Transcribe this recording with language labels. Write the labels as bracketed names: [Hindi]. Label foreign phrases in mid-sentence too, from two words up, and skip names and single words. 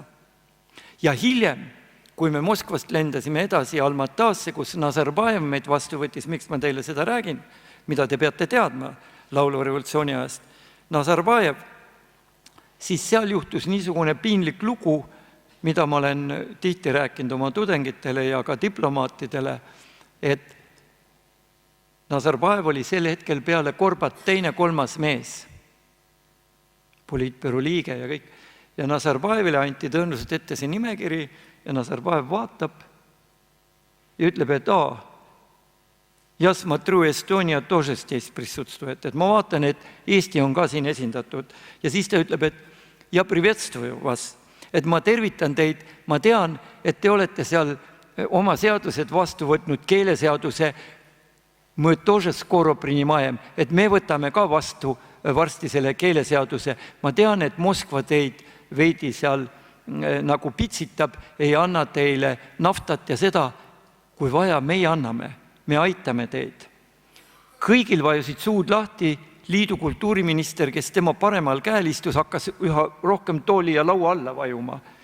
[Estonian] Ja hiljem, kui me Moskvast lendasime edasi Almatasse, kus Nazarbajev meid vastu võttis, miks ma teile seda räägin, mida te peate teadma laulurevolutsiooni ajast, Nazarbajev, siis seal juhtus niisugune piinlik lugu, mida ma olen tihti rääkinud oma tudengitele ja ka diplomaatidele, et Nazarbajev oli sel hetkel peale Gorbat teine, kolmas mees, poliitbüroo liige ja kõik. Ja Nazarbajevile anti tõenäoliselt ette see nimekiri ja Nazarbajev vaatab ja ütleb, et [Russian] я смотрю, Estonia тоже здесь присутствует, [Estonian] et ma vaatan, et Eesti on ka siin esindatud. Ja siis ta ütleb, et [Russian] я приветствую вас, [Estonian] et ma tervitan teid, ma tean, et te olete seal oma seadused vastu võtnud, keeleseaduse, [Russian] мы тоже скоро принимаем, [Estonian] et me võtame ka vastu varsti selle keeleseaduse. Ma tean, et Moskva teid veidi seal nagu pitsitab, ei anna teile naftat ja seda, kui vaja, meie anname. Me aitame teid. Kõigil vajusid suud lahti, liidu kultuuriminister, kes tema paremal käel istus, hakkas üha rohkem tooli ja laua alla vajuma.